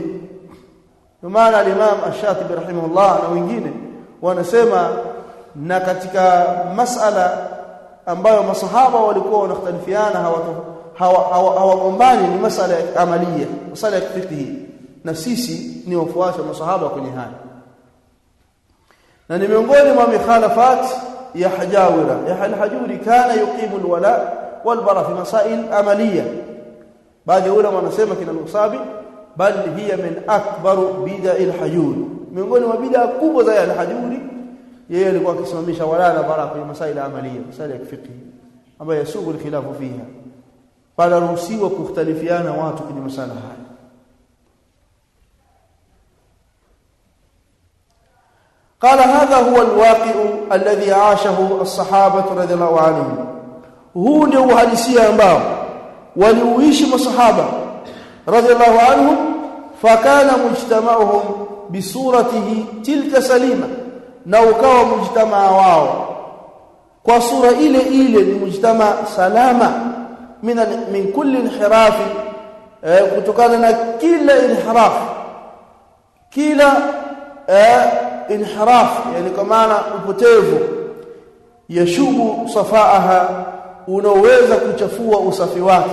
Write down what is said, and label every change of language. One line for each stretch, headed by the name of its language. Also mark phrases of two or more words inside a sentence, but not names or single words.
Swahili: Ndio maana al-Imam Ash-Shatibi rahimahullah na wengine wanasema, na katika masala ambayo masahaba walikuwa wanakhtalifiana hawagombani ni masala ya amalia, masala ya fiqh, na sisi ni wafuasi wa masahaba kwenye haya. Na ni miongoni mwa mikhalafat ya Hajawira ya al-Hajuri,
Arabic: كان يقيم الولاء والبراء في مسائل عملية.
Swahili: Baadhi ulama wanasema kina al-Usabi
Arabic: بل هي من أكبر بدع الحجوري,
Swahili: miongoni mwa bid'a kubwa za al-Hajuri. Yeye alikuwa akisimamisha wala na bara kwenye
Arabic: مسائل عملية,
Swahili: masail ya fiqh ambayo
Arabic: يسوغ الخلاف فيها,
Swahili: bali ruhusiwa kukhtalifiana watu kwenye masala haya.
Arabic: قال هذا هو الواقع الذي عاشه الصحابة رضي الله عنهم.
Swahili: huu ndio uhalisia ambao waliuishi masahaba
Arabic: رضي الله عنهم. فكان مجتمعهم بصورته تلك سليما,
Swahili: na ukawa mujtamaa wao kwa sura ile ile ni mujtamaa salama
Arabic: من كل انحراف,
Swahili: kutokana na kila inhiraf, kila inhiraf, yani kwa maana upotevu,
Arabic: يشوب صفاءها,
Swahili: unaweza kuchafua usafi wake.